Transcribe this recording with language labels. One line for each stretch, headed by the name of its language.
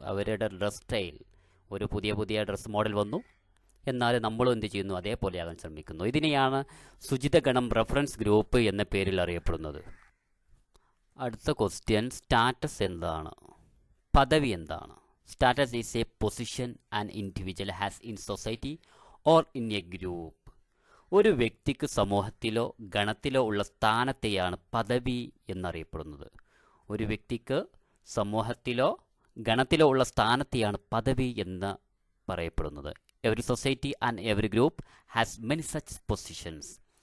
Malayalam: അവരുടെ dress style, ഒരു പുതിയ ഡ്രസ് മോഡൽ വന്നു, എന്നാൽ നമ്മളും എന്ത് ചെയ്യുന്നു, അതേപോലെ ആകാൻ ശ്രമിക്കുന്നു. ഇതിനെയാണ് സുചിതഗണം, റെഫറൻസ് ഗ്രൂപ്പ് എന്ന പേരിൽ അറിയപ്പെടുന്നത്. അടുത്ത ക്വസ്റ്റ്യൻ, സ്റ്റാറ്റസ് എന്താണ്, പദവി എന്താണ്?
English: Status is a position an individual has in society or in a group.
Malayalam: ഒരു വ്യക്തിക്ക് സമൂഹത്തിലോ ഗണത്തിലോ ഉള്ള സ്ഥാനത്തെയാണ് പദവി എന്നറിയപ്പെടുന്നത്. ഒരു വ്യക്തിക്ക് സമൂഹത്തിലോ ഗണത്തിലോ ഉള്ള സ്ഥാനത്തെയാണ് പദവി എന്ന് പറയപ്പെടുന്നത്.
English: Every society and every group has many such positions.